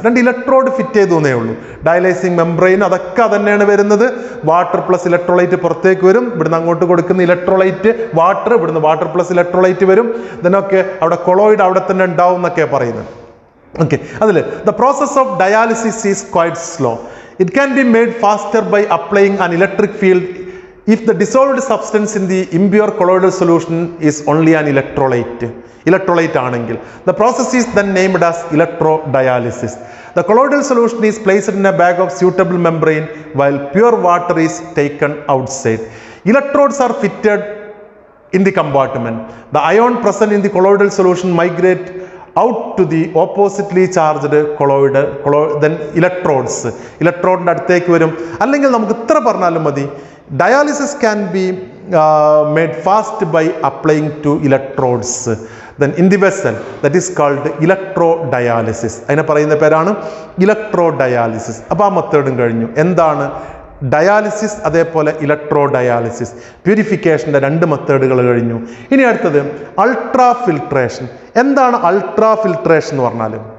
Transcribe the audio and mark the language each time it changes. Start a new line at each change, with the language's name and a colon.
Malayalam: 2 electrode fit ചെയ്തു എന്നേ ഉള്ളൂ. ഡയലൈസിങ് മെംബ്രെയിൻ അതൊക്കെ തന്നെയാണ് വരുന്നത്. വാട്ടർ പ്ലസ് ഇലക്ട്രോലൈറ്റ് പുറത്തേക്ക് വരും, ഇവിടുന്ന് അങ്ങോട്ട് കൊടുക്കുന്ന ഇലക്ട്രോലൈറ്റ് വാട്ടർ, ഇവിടുന്ന് വാട്ടർ പ്ലസ് ഇലക്ട്രോലൈറ്റ് വരും. ഇതിനൊക്കെ അവിടെ കൊളോയിഡ് അവിടെ തന്നെ ഉണ്ടാവും എന്നൊക്കെ പറയുന്നത്. ഓക്കെ, അതിൽ
English: The process of dialysis is quite slow. It can be made faster by applying an electric field if the dissolved substance in the impure colloidal solution is only an electrolyte ആണെങ്കിൽ. The process is then named as electrodialysis. The colloidal solution is placed in a bag of suitable membrane while pure water is taken outside. Electrodes are fitted in the compartment. The ion present in the colloidal solution migrate out to the oppositely charged colloid, then electrodes.
Malayalam: ഇലക്ട്രോഡിൻ്റെ അടുത്തേക്ക് വരും. അല്ലെങ്കിൽ നമുക്ക് ഇത്ര പറഞ്ഞാലും മതി,
English: dialysis can be made fast by applying 2 electrodes then in the vessel. That is called electrodialysis.
Malayalam: അതിനെ പറയുന്ന പേരാണ് ഇലക്ട്രോഡയാലിസിസ്. അപ്പോൾ ആ മെത്തേഡും കഴിഞ്ഞു. എന്താണ് ഡയാലിസിസ്, അതേപോലെ ഇലക്ട്രോഡയാലിസിസ്, പ്യൂരിഫിക്കേഷൻ്റെ 2 മെത്തേഡുകൾ കഴിഞ്ഞു. ഇനി അടുത്തത് അൾട്രാ ഫിൽട്രേഷൻ. എന്താണ് അൾട്രാ ഫിൽട്രേഷൻ എന്ന് പറഞ്ഞാൽ?